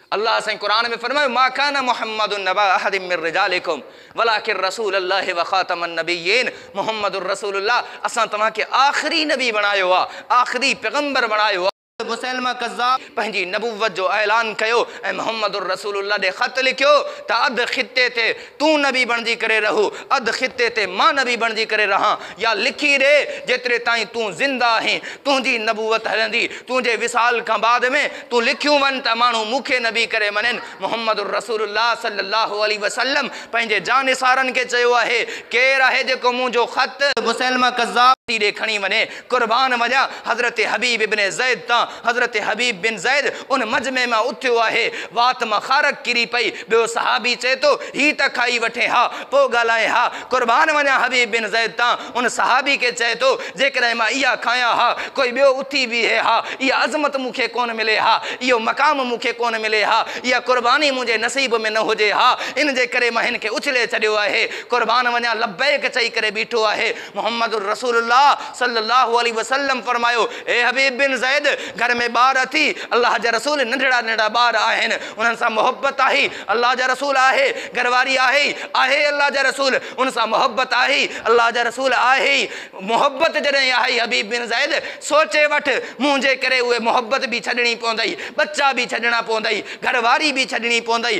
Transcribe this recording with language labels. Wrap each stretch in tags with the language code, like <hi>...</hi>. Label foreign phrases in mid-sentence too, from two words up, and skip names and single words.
<sd>अल्लाह से कुरान में फरमायो</sd> <ar>ما كان محمد أبا أحد من رجالكم ولكن رسول الله وخاتم النبيين.</ar> <sd>मुहम्मदुर रसूलुल्लाह असां तव्हां के आखिरी नबी बनायो आ, आखिरी पैगंबर बनायो। मुसलमा कज़्ज़ाब पंहिंजी नबुवत जो ऐलान कयो ऐं मुहम्मदुर रसूलुल्लाह ॾे ख़त लिखियो त अधु ख़िते ते तूं नबी बणिजी करे रहू, अधु ख़िते ते मां नबी बणिजी करे रहां, या लिखी ॾे जेतिरे ताईं तूं ज़िंदा आहीं तुंहिंजी नबुवत हलंदी, तुंहिंजे विसाल खां बाद में तूं लिखियूं वञ त माण्हू मूंखे नबी करे मञनि। मुहम्मदुर रसूलुल्लाह</sd> <ar>صلى الله عليه وسلم</ar> <sd>पंहिंजे जानिसारनि खे चयो आहे केरु आहे जेको मुंहिंजो ख़त मुसलमा कज़्ज़ाब ॾे खणी वञे, कुर्बान वञा। हज़रत हबीब इब्न ज़ैद तां हज़रत हबीब बिन ज़ैद उन मजमे में उथियो आहे, वात मां ख़ारक किरी पई। ॿियो सहाबी चए थो ही त खाई वठे हा पोइ ॻाल्हाए हा, कुर्बान वञा हबीब बिन ज़ैद तां। उन सहाबी खे चए थो जेकॾहिं मां इहा खायां हा कोई ॿियो उथी बीहे हा, इहा अज़मत मूंखे कोन मिले हा, इहो मक़ाम मूंखे कोन मिले हा, इहा कुर्बानी मुंहिंजे नसीब में न हुजे हा, इन जे करे मां हिन खे उछले छॾियो आहे। कुर्बान वञा लब्बैक चई करे बीठो आहे। मुहम्मदुर रसूलुल्लाह</sd> <ar>صلى الله عليه وسلم</ar> <sd>फरमायो ए हबीब बिन ज़ैद घर में ॿार अथी, अल्लाह जा रसूल नंढड़ा नंढड़ा ॿार आहिनि, उन्हनि सां मोहब्बत आहे, अल्लाह जा रसूल आहे, घरवारी आहे अल्लाह जा रसूल, उन सां मोहब्बत आहे, अल्लाह जा रसूल आहे। मोहब्बत जॾहिं आहे हबीब बिन ज़ैद सोचे वठ मुंहिंजे करे उहे मोहब्बत बि छॾणी पवंदई, बच्चा बि छॾणा पवंदई, घरवारी बि छॾणी पवंदई।</sd>